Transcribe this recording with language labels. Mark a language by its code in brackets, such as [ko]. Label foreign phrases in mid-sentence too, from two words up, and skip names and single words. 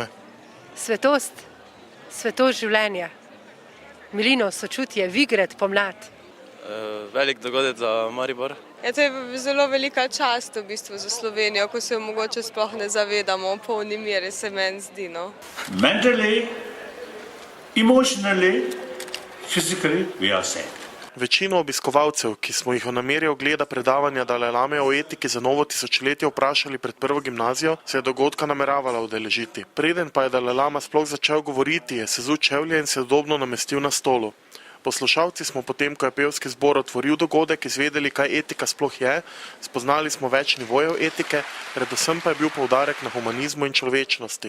[sl] Svetost življenja, milino, sočutje, vigret, pomlad. Velik dogodek za Maribor. Ja, to je zelo velika čast v bistvu za Slovenijo, ko se jo mogoče sploh ne zavedamo, v polni meri se meni zdi, no. [en] Mentally, emotionally, physically, we are safe. [sl] Večino obiskovalcev, ki smo jih o nameri ogleda predavanja Dalaj Lame o etiki za novo tisočletje vprašali pred prvo gimnazijo, se je dogodka nameravala udeležiti. Preden pa je Dalaj Lama sploh začel govoriti, je sezul čevlje in se udobno namestil na stolu. Poslušalci smo potem, ko je pevski zbor otvoril dogodek, izvedeli, kaj etika sploh je, spoznali smo več nivojev etike, predvsem pa je bil poudarek na humanizmu in človečnosti.